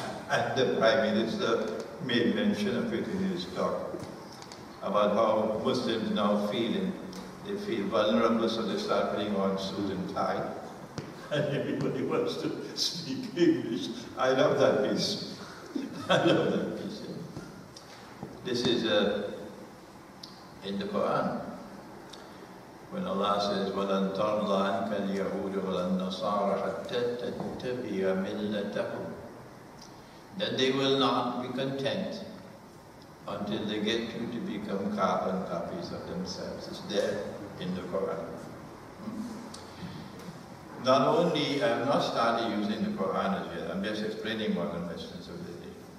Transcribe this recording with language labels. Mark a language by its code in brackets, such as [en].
[en] And the Prime Minister made mention of it in his talk about how Muslims now they feel vulnerable, so they start putting on suit and tie, and everybody wants to speak English. I love that piece. I love that piece. This is in the Quran, when Allah says, [ar] وَلَن تَرْضَ عَنْكَ الْيَهُودُ وَلَن نَصَارَ حَتَّى تَتَّبِعَ مِلَّتَهُمْ. [en] That they will not be content until they get you to become carbon copies of themselves. It's there in the Quran. Not only, I have not started using the Quran as yet, I'm just explaining modern Western civilization.